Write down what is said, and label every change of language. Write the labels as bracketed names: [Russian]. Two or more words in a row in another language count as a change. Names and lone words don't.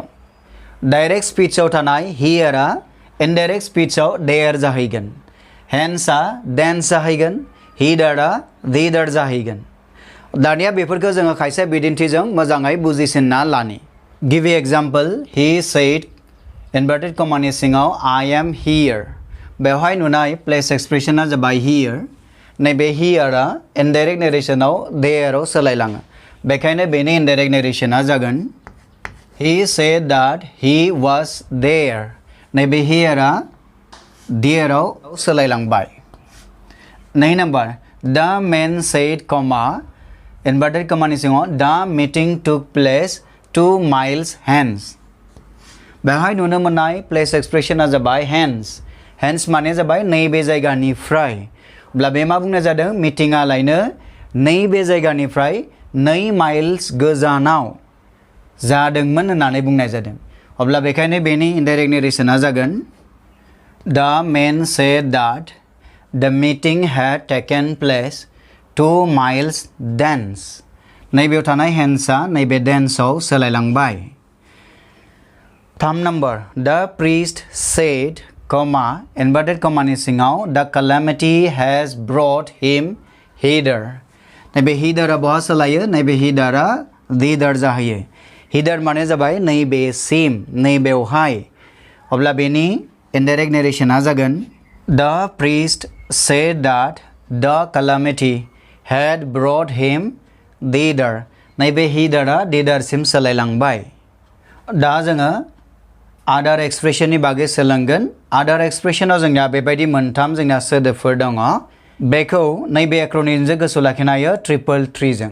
[Bodo] डाइरेक्ट स्पीचआव थानाय हियरा इनडाइरेक्ट स्पीचआव देयर जाहैगोन, हेन्सआ देन्स जाहैगोन, हिदारा दिदार जाहैगोन। दानिया बेफोरखौ जोङो खायसे बिदिन्थिजों मोजाङै बुजिसिनना लानि। [English] गिबि example he said inverted [Bodo] कमानि सिङाव [English] I am here. [Bodo] बेवहाय नुनाय प्लेस एक्सप्रेशना जाबाय हियर। नैबे हियरा इनडाइरेक्ट नेरेशनाव देयराव सोलायलाङो, बेखायनो बेनि इनडाइरेक्ट नेरेशना जागोन [English] He said that he was there। [Bodo] नैबे हियरा देयराव सोलायलांबाय। [English] नै number the man said comma inverted [Bodo] कमानि सिङाव [English] the meeting took place 2 miles hence। [Bodo] बेवहाय नुनो मोननाय प्लेस एक्सप्रेशना जाबाय हेन्स। हेन्स माने जाबाय नैबे जायगानिफ्राय। अब्ला बे मा बुंनाय जादों? मिटिंआ लायनो नैबे जायगानिफ्राय 2 माइल्स गोजानाव जादोंमोन होननानै बुंनाय जादों। अब्ला बेखायनो बेनि इनडाइरेक्ट नेरेशना जागोन [English] the man said that the meeting had taken place 2 miles thence। [Bodo] नैबेयाव थानाय हेन्सआ नैबे देन्सआव सोलायलांबाय। [English] 3 number the priest said comma inverted [Bodo] कमानि सिङाव [English] the calamity has brought him hither. [Bodo] नैबे हिदारा बहा सोलायो? नैबे हिदारा दिदार जाहैयो। हिदार माने जाबाय नैबेसिम, नैबेवहाय। अब्ला बेनि इनडाइरेक्ट नेरेशना जागोन [English] the priest said that the calamity had brought him thither. [Bodo] नैबे हिदारा दिदारसिम सोलायलांबाय। दा जोङो आदार एक्सप्रेशननि बागै सोलोंगोन। आदार एक्सप्रेशनाव जोंना बेबायदि मोनथाम जोंना सोदोबफोर दङ। बेखौ नैबे एक्रोनिमजों गोसोआव लाखिनो हायो ट्रिपल थ्रीजों।